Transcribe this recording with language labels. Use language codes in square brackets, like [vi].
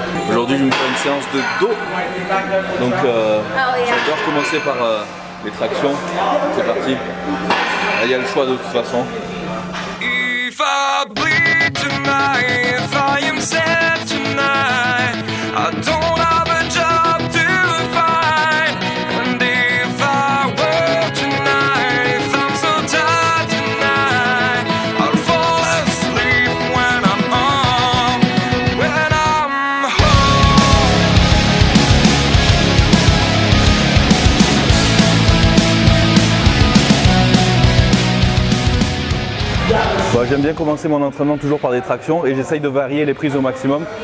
[fr] Aujourd'hui, je vais me faire une séance de dos. Donc, j'adore commencer par les tractions. C'est parti. Là, il y a le choix de toute façon. [en] If I bleed tonight, if I am sad tonight, I don't have a job to find. And if I work tonight, if I'm so tired tonight, I'll fall asleep when I'm home. When I'm [fr] Bon, j'aime bien commencer mon entraînement toujours par des tractions et j'essaye de varier les prises au maximum.